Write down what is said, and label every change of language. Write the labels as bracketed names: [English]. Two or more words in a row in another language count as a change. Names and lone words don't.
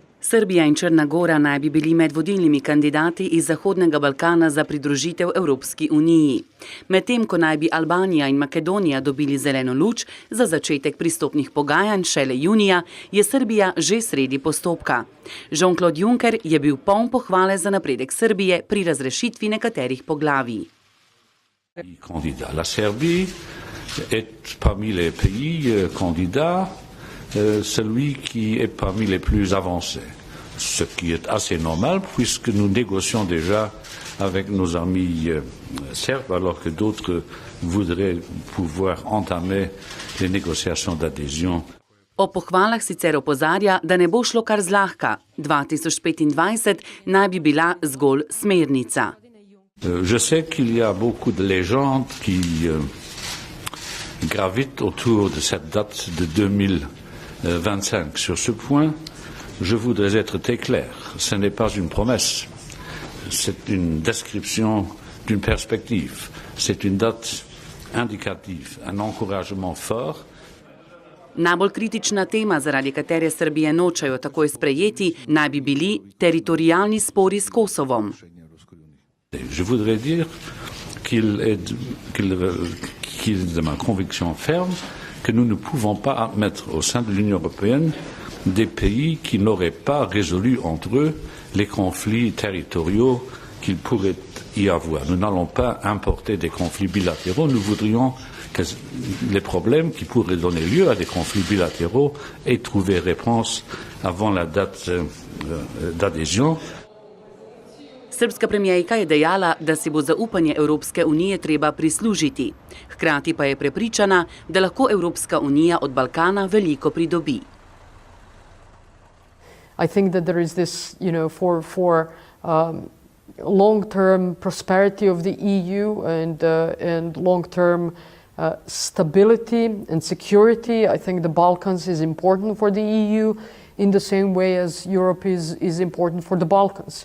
[Slovenian] Srbija in Črna Gora naj bi bili med vodilnimi kandidati iz Zahodnega Balkana za pridružitev Evropski uniji. Medtem ko naj bi Albanija in Makedonija dobili zeleno luč za začetek pristopnih pogajanj šele junija, je Srbija že sredi postopka. Jean-Claude Juncker je bil poln pohvale za napredek Srbije pri razrešitvi nekaterih poglavij. [French] La Serbie est parmi les pays candidats celui qui est parmi les plus avancés, ce qui est assez normal puisque nous négocions déjà avec nos amis serbes alors que d'autres voudraient pouvoir entamer les négociations d'adhésion. [Slovenian] O pohvalah sicer opozarja, da ne bo šlo kar zlahka. 2025 naj bi bila zgolj smernica. [French] Je sais qu'il y a beaucoup de légendes qui gravitent autour de cette date de 2025. Sur ce point, je voudrais être très clair. Ce n'est pas une promesse. C'est une description d'une perspective. C'est une date indicative, un encouragement fort. [Slovenian] Najbolj kritična tema, zaradi katere Srbije nočejo takoj sprejeti, naj bi bili teritorialni spori s Kosovom. [French] Je voudrais dire qu'il est de ma conviction ferme que nous ne pouvons pas admettre au sein de l'Union européenne des pays qui n'auraient pas résolu entre eux les conflits territoriaux qu'il pourrait y avoir. Nous n'allons pas importer des conflits bilatéraux, nous voudrions que les problèmes qui pourraient donner lieu à des conflits bilatéraux aient trouvé réponse avant la date d'adhésion. [Slovenian] Srbska premijerka je dejala, da si bo zaupanje Evropske unije treba prislužiti. Hkrati pa je prepričana, da lahko Evropska unija od Balkana veliko pridobi. [English] I think that there is this, for long-term prosperity of the EU and long-term stability and security. I think the Balkans is important for the EU in the same way as Europe is important for the Balkans.